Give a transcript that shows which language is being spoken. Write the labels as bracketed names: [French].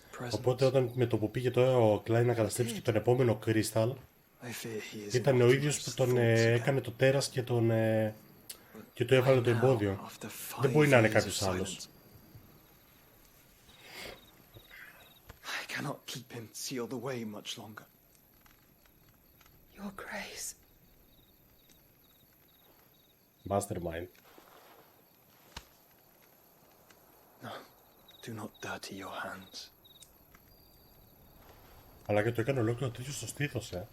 [Greek] Οπότε όταν με το που πήγε τώρα ο Κλάιν να καταστρέψει και τον επόμενο κρίσταλ, ήταν ο ίδιος που τον έκανε το τέρας και και το έβαλε το εμπόδιο. Δεν μπορεί να είναι κάποιος άλλος. [English] I cannot keep him sealed away much longer. Your Grace. Mastermind. No, do not dirty your hands. [Greek] Αλλά και το έκανε ολόκληρο τέτοιο στο στήθος,